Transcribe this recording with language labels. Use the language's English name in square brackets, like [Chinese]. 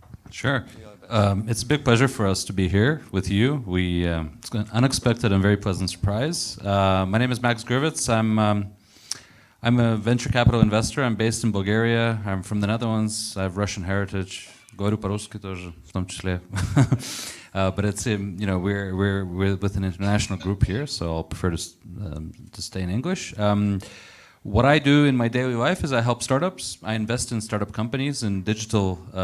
[English] Sure. It's a big pleasure for us to be here with you. It's an unexpected and very pleasant surprise. My name is Max Grivitz. I'm a venture capital investor. I'm based in Bulgaria. I'm from the Netherlands. I have Russian heritage. [Russian] Говорю по-русски тоже, в том числе. [English] But it's we're with an international group here, so I'll prefer to stay in English. What I do in my daily life is I help startups. I invest in startup companies and digital.